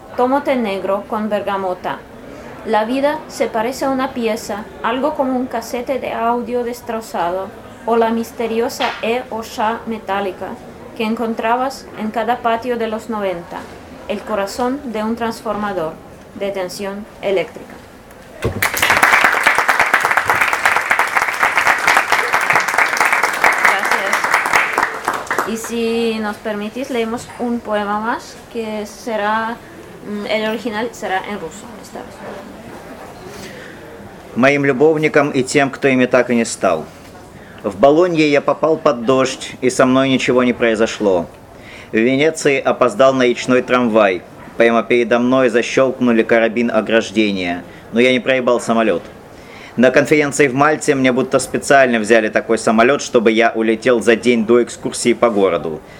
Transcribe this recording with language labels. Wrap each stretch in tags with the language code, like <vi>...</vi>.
<es>Tomo té negro con bergamota. La vida se parece a una pieza, algo como un casete de audio destrozado o la misteriosa E o Sha metálica que encontrabas en cada patio de los 90, el corazón de un transformador de tensión eléctrica. Y si nos permitís, leemos un poema más, que será, el original será en ruso.</es> <ru>Моїм любовникам і тим, хто ім так і не став. В Болонье я попал под дождь, и со мной ничего не произошло. В Венеции опоздал на речной трамвай. Прямо передо мной защелкнули карабин ограждения, но я не проебал самолет. На конференции в Мальте мне будто специально взяли такой самолет, чтобы я улетел за день до экскурсии по городу.</ru>